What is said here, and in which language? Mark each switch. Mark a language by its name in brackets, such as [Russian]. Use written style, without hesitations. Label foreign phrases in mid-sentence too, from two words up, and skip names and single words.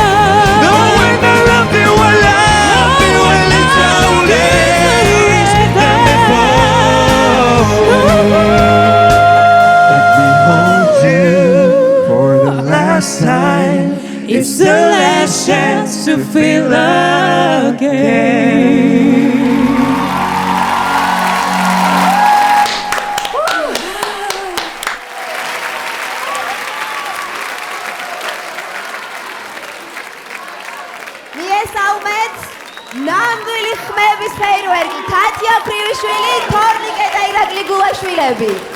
[English] No, when I loved you a little less than before. Let me hold you for the last time. It's the last chance to feel again. [Georgian] მიესალმეთ ნამდვილი ხმების ფეირვერკი თათია ფრივიშვილი, თორნიკე და ირაკლი გულაშვილები.